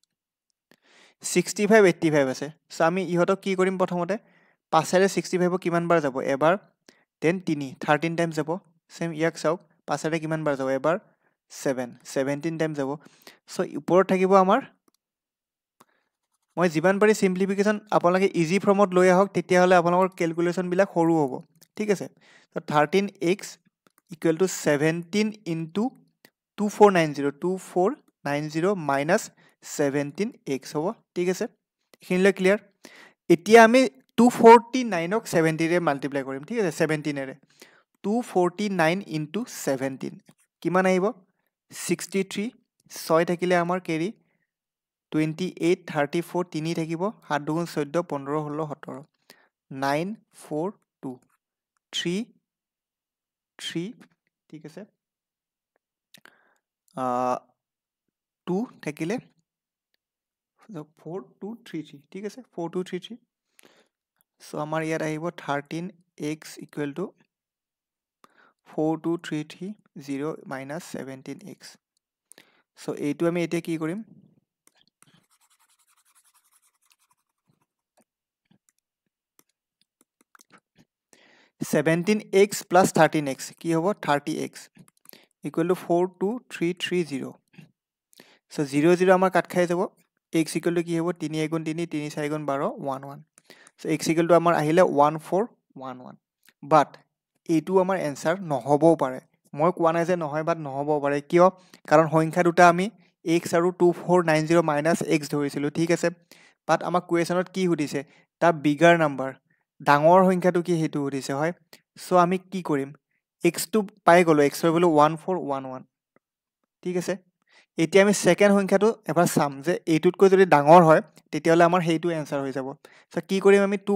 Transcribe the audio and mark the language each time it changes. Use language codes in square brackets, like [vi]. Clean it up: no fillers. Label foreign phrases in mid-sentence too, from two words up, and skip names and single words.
[as] 65 85 আছে সো আমি ইহতক কি কৰিম প্ৰথমতে পাছৰে 65 কিমান বাৰ যাব এবাৰ দেন 13 টাইমছ যাব সেম ইয়াক চাওক পাছৰে কিমান বাৰ যাব এবাৰ 17 টাইমছ যাব সো ওপৰত থাকিব আমাৰ মই যিমান পাৰি সিম্পলিফিকেশন আপোনালোকে ইজি ফৰ্মত লৈ আহক তেতিয়া হলে আপোনালোকৰ ক্যালকুলেশন বিলাক সৰু হ'ব ঠিক আছে তো [en] 13x equal to 17 into 2490 minus 17x [as] হ'ব ঠিক আছে এখিনিলে ক্লিয়াৰ এতিয়া আমি 249 ক 70 ৰে মাল্টিপ্লাই কৰিম ঠিক আছে 17 ৰে 249 into 17 কিমান আহিব 63 6 থাকিলে আমাৰ কেৰি 28 34 3 থাকিব 7 দুগুণ 14 15 16 17 9 4 2 3 3 ঠিক আছে 2 থাকিলে 4233 ঠিক আছে 4233 সো আমাৰ ইয়াত আহিব [en] 13x equal to 42330 minus 17x [as] সো এইটো আমি এতিয়া কি কৰিম [en] 17x plus 13x [as] কি হ'ব [en] 30x equal to 42330 so [as] 0 0 আমাৰ কাট খাই যাব [en] x equal to [as] কি হ'ব 3 গুণ 3 3 4 গুণ 12 1 1 [en] so x equal to [as] আমাৰ আহিলে 1411 but এইটো আমাৰ এনসাৰ নহবও পাৰে মই কোৱা নাই যে নহয় বাট নহবও পাৰে কিয় কাৰণ সংখ্যা দুটা আমি x আৰু 2490 [en] minus x [as] ধৰিছিলো ঠিক আছে বাট আমাক কোৱেছনত কি সুধিছে তা [en] bigger number [as] ডাঙৰ সংখ্যাটো কি হেতু উঠিছে হয় সো আমি কি কৰিম x টু পাই গলো x হৈ গলো 1411 ঠিক আছে এতিয়া আমি সেকেন্ড সংখ্যাটো এবাৰ সাম যে এইটোতকৈ যদি ডাঙৰ হয় তেতিয়ালে আমাৰ হেইটো আনসাৰ হৈ যাব সো কি কৰিম আমি